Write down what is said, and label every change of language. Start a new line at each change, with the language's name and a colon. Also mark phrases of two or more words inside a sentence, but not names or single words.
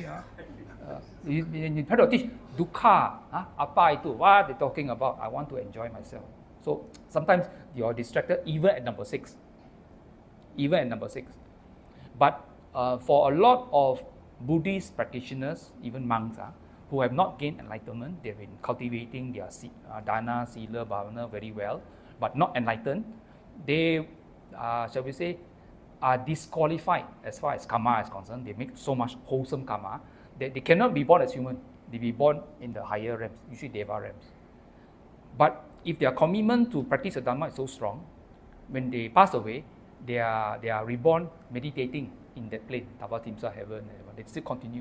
English: You try to teach dukkha,
Malay: apa itu,
English: what they're talking about, I want to enjoy myself. So sometimes you're distracted even at number 6. Even at number 6. But for a lot of Buddhist practitioners, even monks, who have not gained enlightenment, they've been cultivating their
Pali: dana, sila, bhavana
English: very well, but not enlightened, they, shall we say, are disqualified as far as karma is concerned. They make so much wholesome karma that they cannot be born as human. They be born in the higher realms, usually Deva realms. But if their commitment to practice the Dhamma is so strong, when they pass away, they are reborn meditating in that plane, Tavatimsa heaven, they still continue.